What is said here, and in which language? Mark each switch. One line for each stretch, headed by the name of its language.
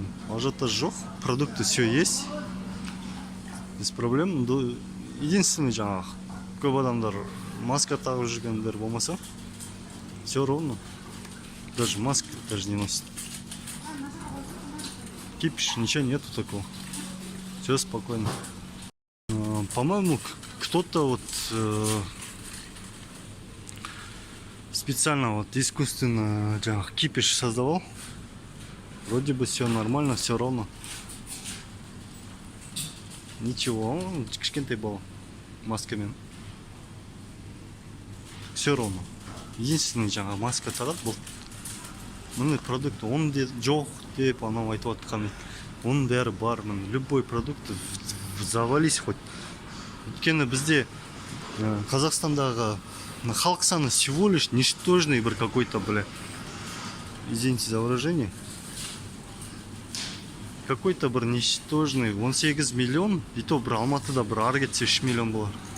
Russian: Ажиотаж жоқ, продукты все есть. Без проблем. Единственный
Kazakh: жаңағы көп адамдар маска тағып жүргендер болмаса,
Russian: все ровно. Даже маски даже не носит. Кипиш, ничего нету такого. Все спокойно. По-моему, кто-то вот специально вот искусственно кипиш создавал. Вроде бы все нормально, все ровно. Ничего,
Kazakh: кішкентай бала маскамен.
Russian: Все ровно. Единственный
Kazakh: жаңа маска тағады бұл. Міне продукт, оның жоқ деп анау айтып отқан. Оның бәрі бар.
Russian: Любой продукт завались хоть.
Kazakh: Өйткені бізде Қазақстандағы халық саны
Russian: всего лишь ничтожный
Kazakh: бір
Russian: какой-то, извините за выражение. Какой-то
Kazakh: бір
Russian: ничтожный
Kazakh: 18 миллион,
Russian: и то
Kazakh: бір Алматыда бір ары кетсе 3 миллион болар.